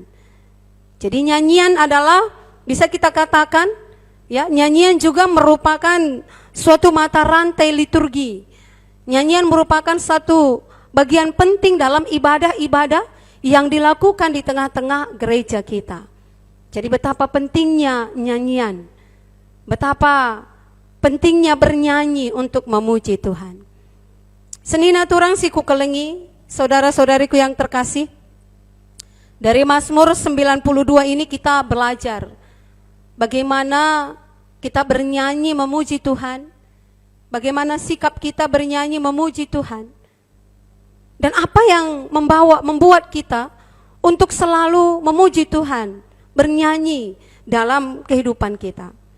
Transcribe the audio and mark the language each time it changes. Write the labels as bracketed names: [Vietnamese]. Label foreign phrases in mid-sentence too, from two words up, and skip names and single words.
[Indonesian] Jadi nyanyian adalah bisa kita katakan ya, nyanyian juga merupakan suatu mata rantai liturgi. Nyanyian merupakan satu bagian penting dalam ibadah-ibadah yang dilakukan di tengah-tengah gereja kita. Jadi betapa pentingnya nyanyian, betapa pentingnya bernyanyi untuk memuji Tuhan. [Batak Karo] Senina turang siku kelengi, [Indonesian] saudara-saudariku yang terkasih, dari Mazmur 92 ini kita belajar bagaimana kita bernyanyi memuji Tuhan, bagaimana sikap kita bernyanyi memuji Tuhan. Dan apa yang membuat kita untuk selalu memuji Tuhan, bernyanyi dalam kehidupan kita.